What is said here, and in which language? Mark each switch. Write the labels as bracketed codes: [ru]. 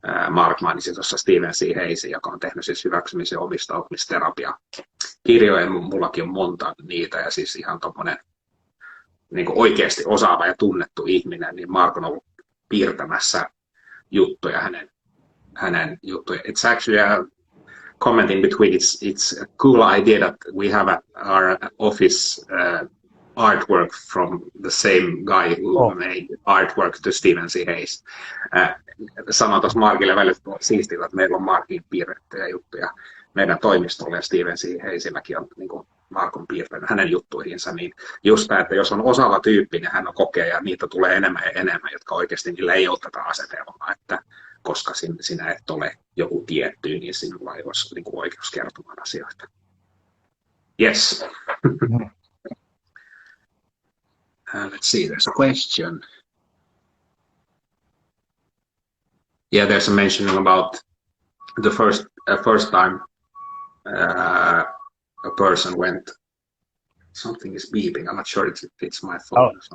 [fi] Mark mainitsi tuossa Stephen C. Hayesin, joka on tehnyt siis hyväksymisen ja omistautumisterapia-kirjoja, mullakin on monta niitä, ja siis ihan tommonen niin kuin oikeasti osaava ja tunnettu ihminen, niin Mark on ollut piirtämässä juttuja hänen juttuja. [en] It's actually a comment in between. It's a cool idea that we have at our office artwork from the same guy who made artwork to Stephen C. Hayes. [fi] Sanoin tuossa Markille välillä siistiltä, että meillä on Markin piirrettyjä juttuja meidän toimistolla, ja Stephen C. Hayesilläkin on niin kuin Mark on piirtänyt hänen juttuihinsa, niin just tämä, että jos on osaava tyyppi, niin hän on kokea, ja niitä tulee enemmän ja enemmän, jotka oikeasti niillä ei ole tätä asetelmaa, että koska sinä et ole joku tietty, niin sinulla ei olisi niin kuin oikeus kertomaan asioita. [en] Yes. Let's see, there's a question. Yeah, there's a mention about the first time a person went. Something is beeping. I'm not sure if it's my phone.